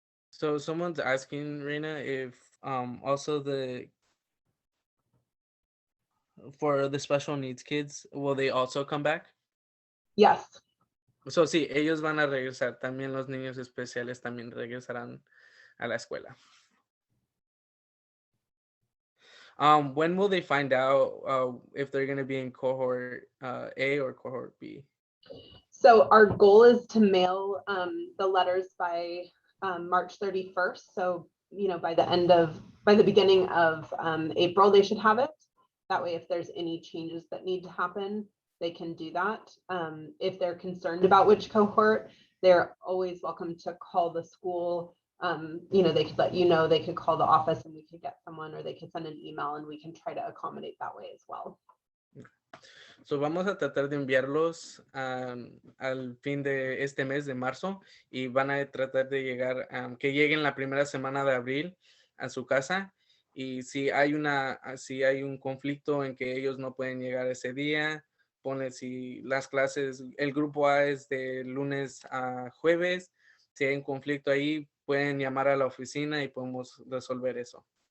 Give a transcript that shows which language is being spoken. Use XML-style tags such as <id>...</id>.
<en>So someone's asking, Reina, if also for the special needs kids, will they also come back? Yes.</en> <es>So sí, ellos van a regresar. También los niños especiales también regresarán a la escuela.</es> <en>When will they find out if they're going to be in cohort A or cohort B? So our goal is to mail the letters by March 31st. So, you know, by the beginning of April, they should have it. That way, if there's any changes that need to happen, they can do that. If they're concerned about which cohort, they're always welcome to call the school. You know, they could let you know, they could call the office and we could get someone, or they could send an email and we can try to accommodate that way as well.</en> <es>So vamos a tratar de enviarlos al fin de este mes de marzo y van a tratar de llegar, que lleguen la primera semana de abril a su casa. Y si hay un conflicto en que ellos no pueden llegar ese día, ponle si las clases, el grupo A es de lunes a jueves, si hay un conflicto ahí, pueden llamar a la oficina y podemos resolver eso.</es>